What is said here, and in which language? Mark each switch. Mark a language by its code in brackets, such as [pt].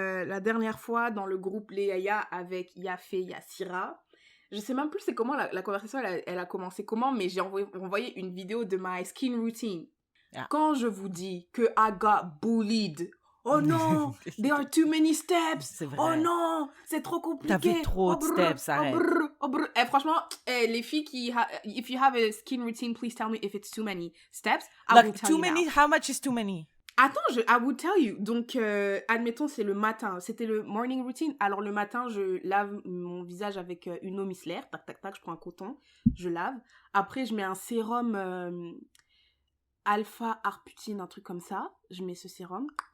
[fr] La dernière fois, dans le groupe Léaya avec Yafé, Yassira, je sais même plus c'est comment la conversation, elle a commencé comment, mais j'ai envoyé une vidéo de [en] my skin routine. Yeah. [fr] Quand je vous dis que [en] I got bullied, [fr] oh non, [en] there are too many steps. [fr] C'est vrai. Oh non, c'est trop compliqué. T'as fait trop de steps, arrête. Franchement, les filles [en] if you have a skin routine, please tell me if it's too many steps. I will tell you now. How much is too many? [fr] Attends, [en] I would tell you. [fr] Donc, admettons, c'est le matin. C'était le [en] morning routine. [fr] Alors, le matin, je lave mon visage avec une eau micellaire. Tac, tac, tac, je prends un coton. Je lave. Après, je mets un sérum alpha-arputine, un truc comme ça. Je mets ce sérum.